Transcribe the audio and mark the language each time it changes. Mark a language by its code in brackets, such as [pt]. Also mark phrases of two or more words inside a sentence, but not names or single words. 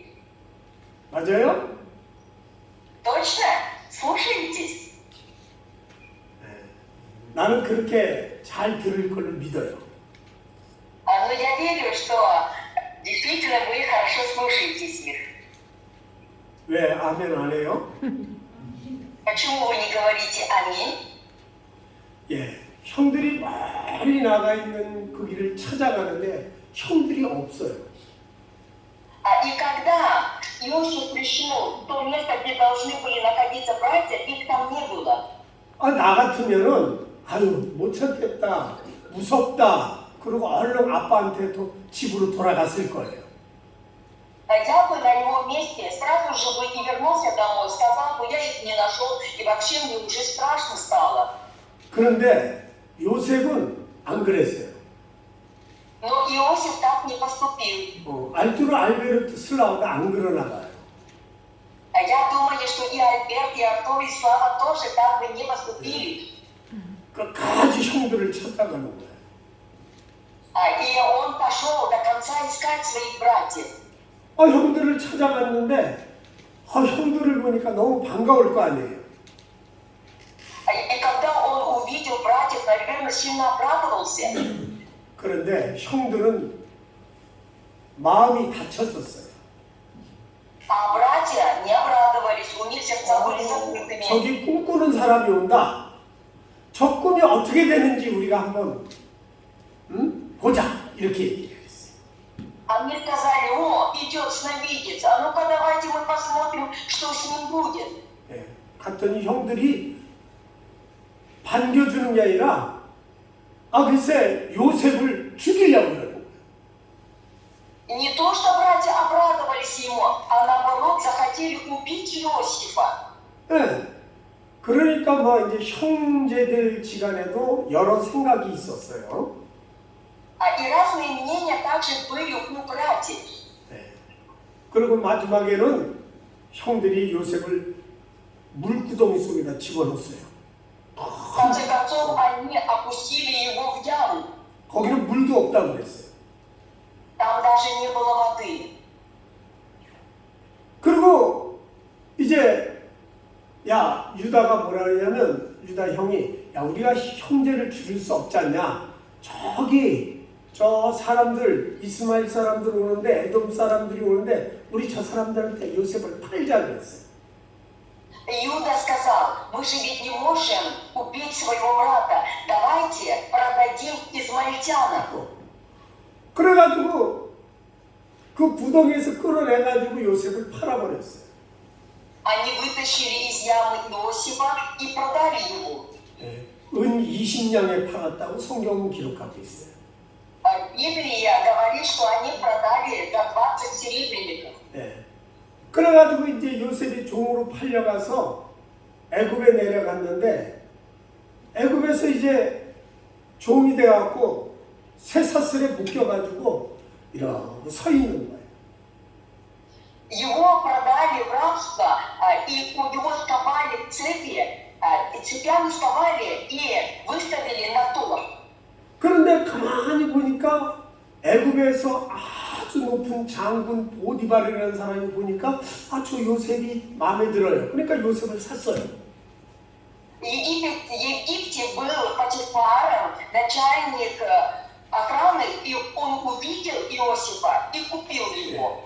[ko] 맞아요? [ru] Точно? Слушаетесь? [ko] 나는 그렇게 잘 들을 걸로 믿어요. [ru] Но я верю, что действительно вы хорошо слушаетесь их. [ko] 왜 아멘 안 해요? [ru] Почему вы не говорите «Аминь»? [ko] 예, 형들이 멀리 나가 있는 그 길을 찾아가는데 형들이 없어요. И когда Иосиф пришел в то место, где должны были находиться братья, их там не было. 나 같으면은 아유 못 찾겠다, 무섭다. 그리고 얼른 아빠한테 집으로 돌아갔을 거예요. [ru] Я бы на его месте сразу же бы и вернулся домой, сказал бы, я их не нашел, и вообще мне уже страшно стало. [ko] 그런데 요셉은 안 그랬어요. [ru] Но Иосиф так не поступил. [ko] 알투르 알베르트 슬라와도 안 그러나 봐요. [ru] Я думаю, что и Альберт, и Артур, и Слава тоже так бы не поступили. [ko] 끝까지 형들을 찾아가는 거예요. [ru] И он пошел до конца искать своих братьев. [ko] 형들을 찾아갔는데 형들을 보니까 너무 반가울 거 아니에요. [ru] И когда он увидел братьев, наверное, сильно обрадовался. [ko] 그런데 형들은 마음이 닫혀졌어요. [ru] А братья не обрадовались, у них сердца были закрытыми. [ko] 저기 꿈꾸는 사람이 온다. 저 꿈이 어떻게 되는지 우리가 한번 보자. 이렇게 얘기를 했어요. [ru] Они сказали, идет сновидец, а ну-ка давайте мы посмотрим, что с ним будет. [ko] 예, 갔더니 형들이 반겨주는 게 아니라 글쎄 요셉을 죽이려고 그러는 거예요. [ru] Не то, что братья обрадовались ему, а наоборот захотели убить Иосифа. [ko] 예, 그러니까 이제 형제들 지간에도 여러 생각이 있었어요. [ru] И разные мнения также были у братьев. [ko] 예, 그리고 마지막에는 형들이 요셉을 물구덩이 속에다 집어넣었어요. [ru] В конце концов, они опустили его в яму. [ko] 거기는 물도 없다고 그랬어요. [ru] Там даже не было воды. [ko] 그리고 이제 유다가 뭐라 그러냐면 유다 형이 우리가 형제를 죽일 수 없지 않냐. 저기 저 사람들 이스마엘 사람들 오는데 에돔 사람들이 오는데 우리 저 사람들한테 요셉을 팔자 그랬어요. [ru] Иуда сказал, мы же ведь не можем убить своего брата, давайте продадим измаильтянам. [ko] 그래가지고 그 구덩이에서 끌어내가지고 요셉을 팔아버렸어요. [ru] Они вытащили из ямы Иосифа и продали его. [ko] 은 20냥에 팔았다고 성경은 기록하고 있어요. [ru] Библия говорит, что они продали за 20 серебряников. [ko] 그래가지고 이제 요셉이 종으로 팔려가서 애굽에 내려갔는데 애굽에서 이제 종이 돼갖고 쇠사슬에 묶여가지고 이렇게 서 있는 거예요. [ru] Его продали в рабство, и у него сковали цепи, цепями сковали и выставили на торг. [ko] 그런데 가만히 보니까 애굽에서 아주 높은 장군 보디발이라는 사람이 보니까 저 요셉이 마음에 들어요. 그러니까 요셉을 샀어요. [ru] В Египте был Потифар, начальник охраны, и он увидел Иосифа и купил его.